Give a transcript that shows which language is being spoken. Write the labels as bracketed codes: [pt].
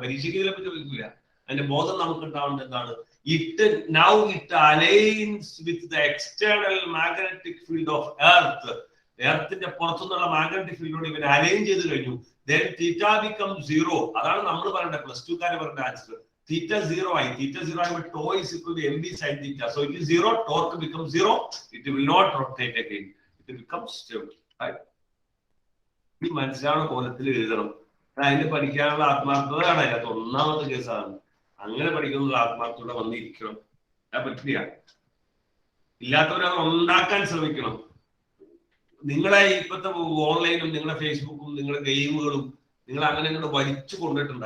[ml] പരീക്ഷയ്ക്ക് ഇതിനെ പറ്റി ചോദിക്കില്ല. അതിന്റെ ബോധം നമുക്കുണ്ടാവേണ്ടത് എന്താണ്? [en] It aligns with the external magnetic field of earth. [ml] എർത്തിന്റെ പുറത്തുനിന്നുള്ള മാഗ്നറ്റിക് ഫീൽഡോട് ഇവൻ അലൈൻ ചെയ്ത് കഴിഞ്ഞു. [en] then theta becomes 0. [ml] അതാണ് നമ്മൾ പറയേണ്ട, +2 പറഞ്ഞ ആൻസർ. theta 0 ആയി. [en] theta 0 ആകുമ്പോൾ tau is equal to mb sin theta. So it is 0. Torque becomes 0. It will not rotate again. It becomes stable. Right? [ml] ഈ മനസ്സിലാവുന്ന കോലത്തിൽ എഴുതണം. അതിന് പഠിക്കാനുള്ള ആത്മാർത്ഥതയാണ് അതിനകത്ത് ഒന്നാമത്തെ കേസാണ്. അങ്ങനെ പഠിക്കുന്ന ആത്മാർത്ഥത വന്നിരിക്കണം. അത് പറ്റില്ല. ഇല്ലാത്തവരത് ഉണ്ടാക്കാൻ ശ്രമിക്കണം. നിങ്ങളെ ഇപ്പോഴത്തെ ഓൺലൈനും നിങ്ങളുടെ ഫേസ്ബുക്കും നിങ്ങളുടെ ഗെയിമുകളും നിങ്ങൾ അങ്ങനെ ഇങ്ങോട്ട് വലിച്ചു കൊണ്ടിട്ടുണ്ട്.